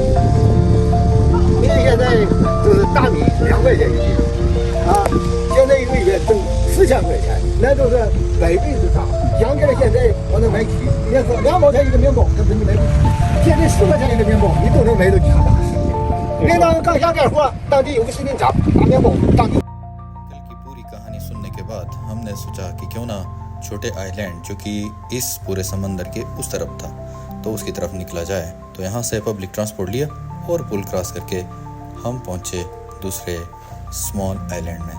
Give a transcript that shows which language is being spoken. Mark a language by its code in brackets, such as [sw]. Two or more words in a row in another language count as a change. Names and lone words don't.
[zh] 你现在就是大米2块钱1斤啊，现在一个月挣4000块钱，那都是100倍之长。相比现在我能买起，那是2毛钱一个面包，根本你买不起。现在10块钱一个面包，你都能买到家大食品。领导刚下点活，当地有个食品厂，大面包，当地。 [hi] कल की पूरी कहानी सुनने के बाद हमने सोचा कि क्यों ना छोटे आइलैंड जो कि इस पूरे समंदर के उस तरफ था तो उसकी तरफ निकला जाए। तो यहाँ से [en] public transport [hi] लिया और पुल क्रॉस करके हम पहुँचे दूसरे [en] small island [hi] में।